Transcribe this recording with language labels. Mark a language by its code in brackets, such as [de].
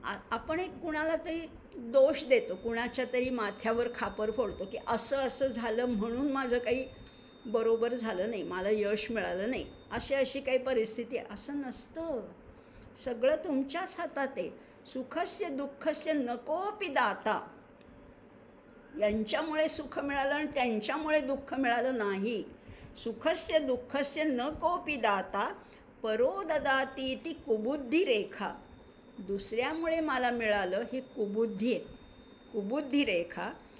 [mr] आपण एक कुणाला तरी दोष देतो, कुणाच्या तरी माथ्यावर खापर फोडतो की असं झालं म्हणून माझं काही बरोबर झालं नाही, मला यश मिळालं नाही, अशी काही परिस्थिती आहे, असं नसतं. सगळं तुमच्याच हातात आहे. [sa] सुखस्य दुःखस्य नकोपि दाता. [mr] यांच्यामुळे सुख मिळालं आणि त्यांच्यामुळे दुःख मिळालं नाही. [sa] सुखस्य दुःखस्य न कोपि दाता परो ददाती ती कुबुद्धी रेखा. [mr] दुसऱ्यामुळे मला मिळालं हे कुबुद्धी आहे, कुबुद्धी रेखा.